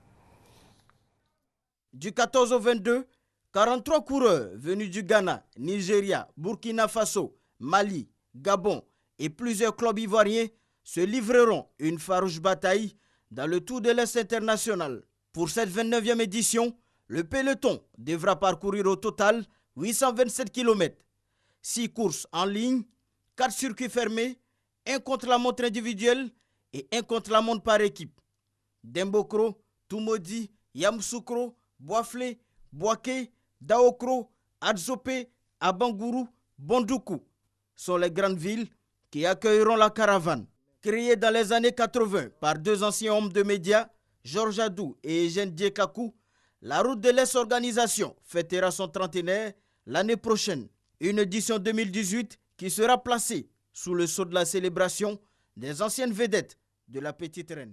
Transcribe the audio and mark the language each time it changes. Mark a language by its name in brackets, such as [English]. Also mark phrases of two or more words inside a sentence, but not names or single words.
[French] Du 14 au 22, 43 coureurs venus du Ghana, Nigeria, Burkina Faso, Mali, Gabon et plusieurs clubs ivoiriens se livreront une farouche bataille dans le Tour de l'Est international. Pour cette 29e édition, le peloton devra parcourir au total 827 km. 6 courses en ligne, 4 circuits fermés, un contre-la-montre individuel et un contre-la-montre par équipe. Dembokro, Tumodi, Yamoussoukro, Boaflé, Boaké, Daokro, Adzopé, Abangourou, Bondoukou sont les grandes villes qui accueilleront la caravane. Créée dans les années 80 par deux anciens hommes de médias, Georges Adou et Eugène Diekakou, la route de l'Est organisation fêtera son trentenaire l'année prochaine. Une édition 2018 qui sera placée sous le sceau de la célébration des anciennes vedettes de la Petite Reine.